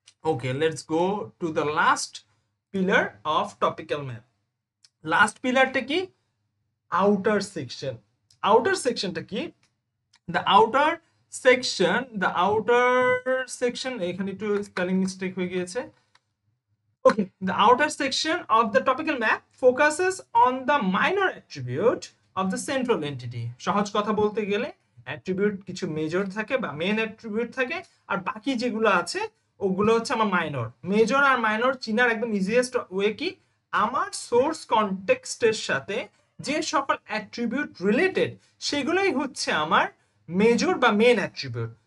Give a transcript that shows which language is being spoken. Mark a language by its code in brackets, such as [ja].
[en] Okay, let's go to the last pillar of topical map. [bn] Last পিলারটা কি? Outer section. Outer সেকশনটা কি? [en] the outer section, the outer section, [bn] এখানে একটু spelling mistake হয়ে গিয়েছে। [en] Okay, the outer section of the topical map focuses on the minor attribute of the central entity. [bn] সহজ কথা বলতে গেলে অ্যাট্রিবিউট কিছু মেজর থাকে বা মেন অ্যাট্রিবিউট থাকে, আর বাকি যেগুলো আছে ওগুলো হচ্ছে আমার মাইনর। মেজর আর মাইনর চিনার একদম ইজিয়েস্ট ওয়ে কি, আমার সোর্স কনটেক্সটের সাথে যে সকল অ্যাট্রিবিউট রিলেটেড সেগুলোই হচ্ছে আমার মেজর বা মেন অ্যাট্রিবিউট।